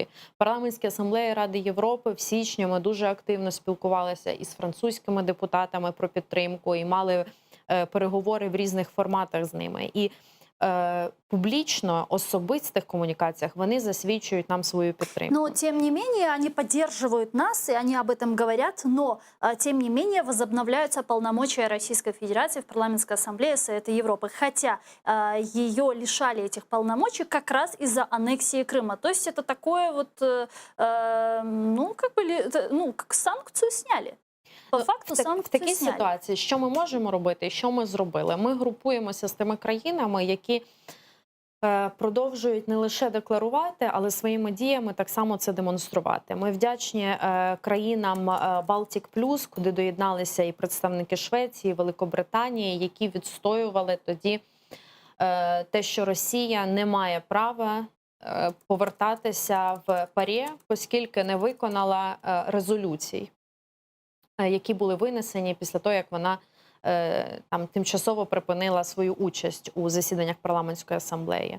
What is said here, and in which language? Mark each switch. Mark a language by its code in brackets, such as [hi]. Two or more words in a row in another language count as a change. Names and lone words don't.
[uk] В Парламентській асамблеї Ради Європи в січні ми дуже активно спілкувалися із французькими депутатами про підтримку і мали переговори в різних форматах з ними. І публічно, особистих комунікаціях вони засвідчують нам свою підтримку. [ru] Но, тем не менее, они поддерживают нас, и они об этом говорят, но, тем не менее, возобновляются полномочия Российской Федерации в Парламентской ассамблее Совета Европы, хотя ее лишали этих полномочий как раз из-за аннексии Крыма. То есть это такое вот, ну, как бы, ну, как санкцию сняли. По факту [uk] в санкції такій [ru] сняли. [uk] ситуації, що ми можемо робити і що ми зробили? Ми групуємося з тими країнами, які продовжують не лише декларувати, але своїми діями так само це демонструвати. Ми вдячні країнам Балтік Плюс, куди доєдналися і представники Швеції, Великобританії, які відстоювали тоді те, що Росія не має права повертатися в ПАРЄ, оскільки не виконала резолюцій, які були винесені після того, як вона там тимчасово припинила свою участь у засіданнях парламентської асамблеї.